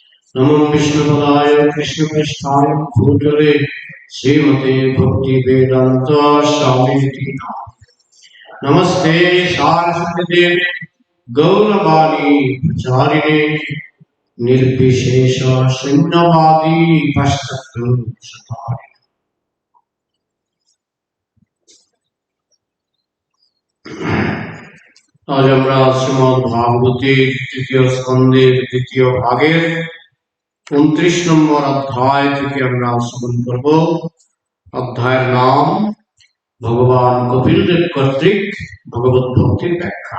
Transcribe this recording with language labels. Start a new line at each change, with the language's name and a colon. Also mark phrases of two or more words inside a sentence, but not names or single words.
Sanskrit: नमो विष्णुपदाय कृष्णपृष्ठाय भूतले श्रीमते भक्ति वेदांत स्वामी नमस्ते सारस्वती देवी गौरवाणी प्रचारिणे निर्विशेष शून्यवादी पश्चात्तारिणे।
Bangla: आज আমরা শ্রীমদ্ ভাগবতের তৃতীয় স্কন্ধের দ্বিতীয় ভাগের 29 নম্বর অধ্যায় থেকে আমরা শ্রবণ করব। অধ্যায়ের নাম ভগবান কপিল দেব কর্তৃক ভগবত ভক্তির ব্যাখ্যা।